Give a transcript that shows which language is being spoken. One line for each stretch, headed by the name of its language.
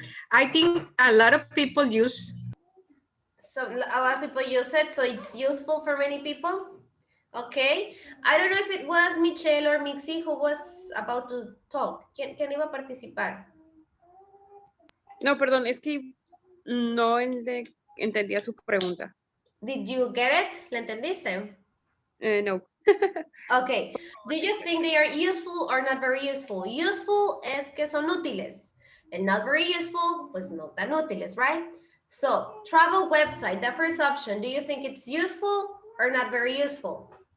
English: I think a lot of people use. So a lot of people use it, so it's useful for many people. Okay. I don't know if it was Michelle or Mixi who was about to talk.
Spanish: ¿Quién iba a participar? No, perdón, es que no entendía su pregunta.
English: Did you get it? ¿La entendiste?
Spanish: No.
English: Okay. Do you think they are useful or not very useful? Useful es que son útiles. And not very useful, pues no tan útiles, right? So, travel website, the first option, do you think it's useful or not very useful?